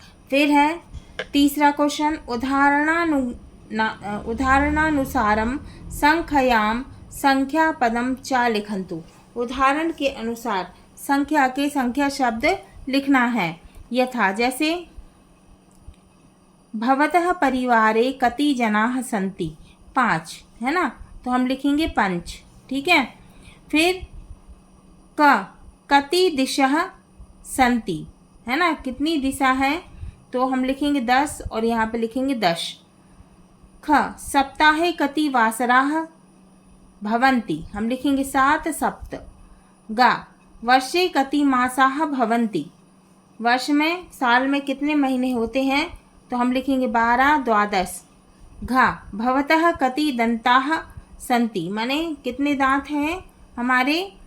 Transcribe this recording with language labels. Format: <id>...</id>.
<hi>फिर है तीसरा क्वेश्चन</hi> <sa>उदाहरणानुसारम संख्यायाम संख्या पदम च लिखन्तु।</sa> <hi>उदाहरण के अनुसार संख्या के संख्या शब्द लिखना है।</hi> <sa>यथा</sa> <hi>जैसे</hi> <sa>भवतः परिवारे कति जनाः सन्ति 5,</sa> <hi>है ना। तो हम लिखेंगे 5, ठीक है। फिर</hi> <sa>कति दिशः सन्ति,</sa> <hi>है ना, कितनी दिशा है? तो हम लिखेंगे 10, और यहाँ पे लिखेंगे 10।</hi> <sa>सप्ताहे कति वासराः भवन्ति,</sa> <hi>हम लिखेंगे 7 सप्त।</hi> <sa>वर्षे कति मासाः भवन्ति,</sa> <hi>वर्ष में, साल में कितने महीने होते हैं? तो हम लिखेंगे 12, 12।</hi> <sa>भवतः कति दन्ताः सन्ति,</sa> <hi>माने कितने दांत हैं हमारे?</hi>